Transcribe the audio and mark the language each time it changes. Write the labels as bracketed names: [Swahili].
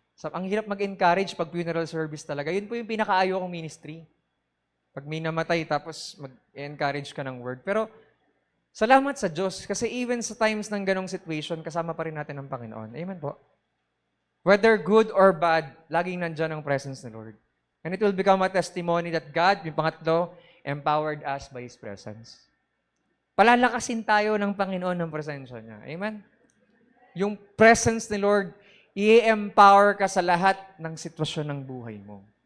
[Filipino] Ang hirap mag-encourage pag funeral service talaga. Yun po yung pinakaayaw kong ministry. Pag may namatay, tapos mag-encourage ka ng word. Pero, salamat sa Diyos. Kasi even sa times ng ganong situation, kasama pa rin natin ang Panginoon. Amen po. [English] Whether good or bad, [Filipino] laging nandyan ang presence ni Lord. [English] And it will become a testimony that God, [Filipino] yung pangatlo, [English] empowered us by His presence. [Filipino] Palalakasin tayo ng Panginoon ng presensya niya. Amen? Yung presence ni Lord, i-empower ka sa lahat ng sitwasyon ng buhay mo.